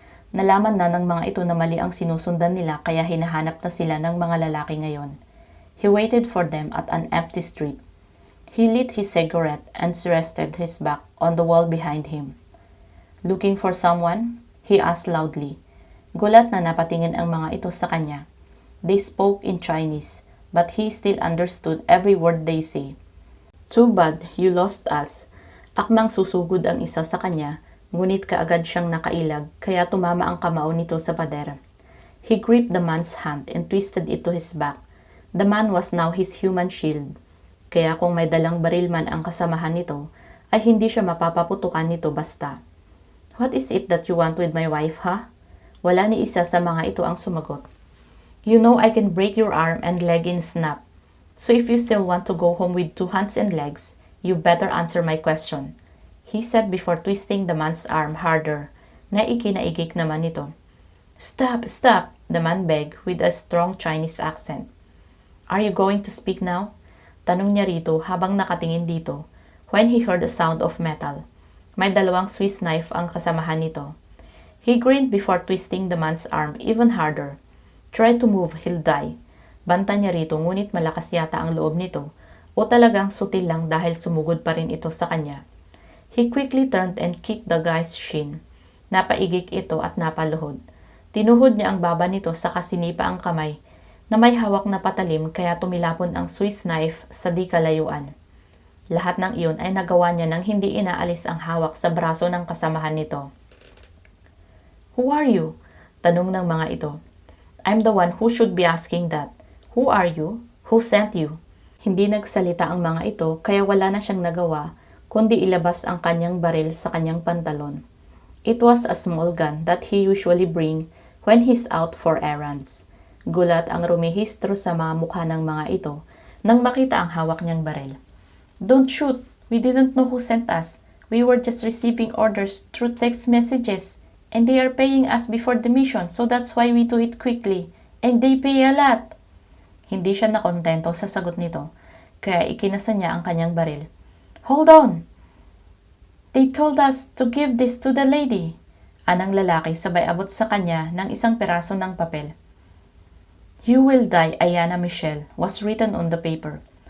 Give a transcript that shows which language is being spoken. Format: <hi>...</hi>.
<tl>Nalaman na ng mga ito na mali ang sinusundan nila kaya hinahanap na sila ng mga lalaki ngayon.</tl> <en>He waited for them at an empty street. He lit his cigarette and rested his back on the wall behind him. Looking for someone? He asked loudly.</en> <tl>Gulat na napatingin ang mga ito sa kanya.</tl> <en>They spoke in Chinese, but he still understood every word they say. Too bad, you lost us.</en> <tl>Akmang susugod ang isa sa kanya, ngunit kaagad siyang nakailag kaya tumama ang kamao nito sa pader.</tl> <en>He gripped the man's hand and twisted it to his back. The man was now his human shield.</en> <tl>Kaya kung may dalang baril man ang kasamahan nito, ay hindi siya mapapaputukan nito basta.</tl> <en>What is it that you want with my wife, ha?</en> <tl>Wala ni isa sa mga ito ang sumagot.</tl> <en>You know I can break your arm and leg in snap. So if you still want to go home with 2 hands and legs, you better answer my question, he said before twisting the man's arm harder,</en> <tl>na ikinaigik naman nito.</tl> <en>Stop, stop, the man begged with a strong Chinese accent. Are you going to speak now?</en> <tl>Tanong niya rito habang nakatingin dito,</tl> <en>when he heard a sound of metal.</en> <tl>May dalawang Swiss knife ang kasamahan nito.</tl> <en>He grinned before twisting the man's arm even harder. Try to move, he'll die.</en> <tl>Banta niya rito ngunit malakas yata ang loob nito o talagang sutil lang dahil sumugod pa rin ito sa kanya.</tl> <en>He quickly turned and kicked the guy's shin.</en> <tl>Napaigik ito at napaluhod. Tinuhod niya ang baba nito sa kasinipa ang kamay na may hawak na patalim kaya tumilapon ang Swiss knife sa di kalayuan. Lahat ng iyon ay nagawa niya nang hindi inaalis ang hawak sa braso ng kasamahan nito.</tl> <en>"Who are you?"</en> <tl>tanong ng mga ito.</tl> <en>"I'm the one who should be asking that. Who are you? Who sent you?"</en> <tl>Hindi nagsalita ang mga ito kaya wala na siyang nagawa kundi ilabas ang kanyang baril sa kanyang pantalon.</tl> <en>It was a small gun that he usually bring when he's out for errands.</en> <tl>Gulat ang rumihistro sa mga mukha ng mga ito nang makita ang hawak niyang baril.</tl> <en>"Don't shoot! We didn't know who sent us. We were just receiving orders through text messages. And they are paying us before the mission, so that's why we do it quickly. And they pay a lot."</en> <tl>Hindi siya nakontento sa sagot nito, kaya ikinasa niya ang kanyang baril.</tl> <en>"Hold on! They told us to give this to the lady."</en> <tl>Anang lalaki sabay abot sa kanya ng isang peraso ng papel.</tl> <en>"You will die, Ayana Michelle," was written on the paper.</en>